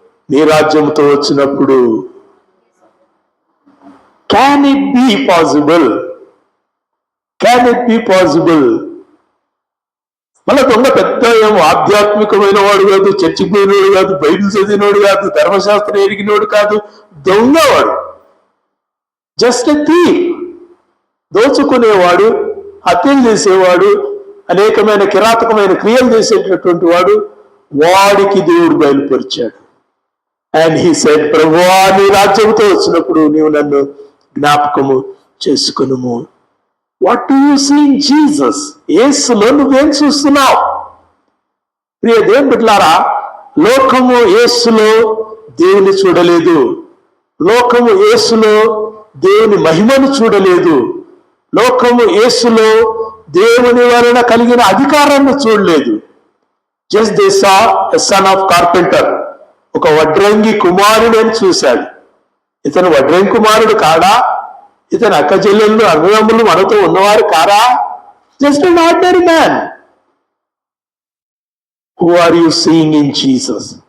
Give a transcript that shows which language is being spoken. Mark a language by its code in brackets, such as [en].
[te] నీ రాజ్యంతో వచ్చినప్పుడు [en] can it be possible? Can it be possible? [te] మళ్ళా దొంగ పెద్ద ఏమో ఆధ్యాత్మికమైన వాడు కాదు, చర్చికి పోయినోడు కాదు, బైబిల్ చదివినోడు కాదు, ధర్మశాస్త్రం ఎరిగినోడు కాదు, దొంగవాడు. [en] Just thief. [te] దోచుకునేవాడు, హత్యలు చేసేవాడు, అనేకమైన కిరాతకమైన క్రియలు చేసేటటువంటి వాడు, వాడికి దేవుడు బయలుపరిచాడు. [en] and he said, [te] ప్రభువా నీ రాజ్యంతో వచ్చినప్పుడు నీవు నన్ను జ్ఞాపకము చేసుకునుము. [en] What do you see in Jesus? [te] యేసులో నువ్వేం చూస్తున్నావు? ప్రియ దేవుని బిడ్డలారా, లోకము యేసులో దేవుని చూడలేదు. లోకము యేసులో దేవుని మహిమను చూడలేదు. లోకము యేసులో దేవుని వలన కలిగిన అధికారాన్ని చూడలేదు. [en] just they saw a son of carpenter, [te] ఒక వడ్రంగి కుమారుడు అని చూశాడు. ఇతను వడ్రంగి కుమారుడు కాడా? ఇతను అక్క చెల్లెళ్ళు అన్నదమ్ములు మనతో ఉన్నవారు కారా? [en] Just an ordinary man. Who are you seeing in Jesus?